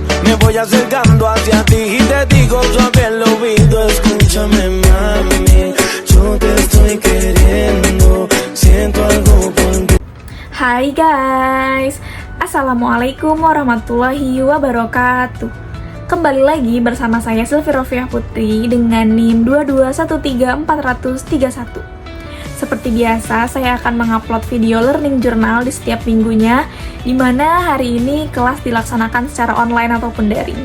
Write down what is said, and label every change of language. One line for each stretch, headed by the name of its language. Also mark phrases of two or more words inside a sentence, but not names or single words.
Spanish: Me voy acercando hacia ti y te digo suave al oído, escúchame mami, yo te estoy queriendo, siento algo por ti.
Indonesian: Hai guys,
Arabic: السلام عليكم ورحمة الله وبركاته.
Indonesian: Kembali lagi bersama saya Sylvie Rofiah Putri dengan NIM 2213431. Seperti biasa, saya akan mengupload video
English: learning journal
Indonesian: di setiap minggunya, di mana hari ini kelas dilaksanakan secara online ataupun daring.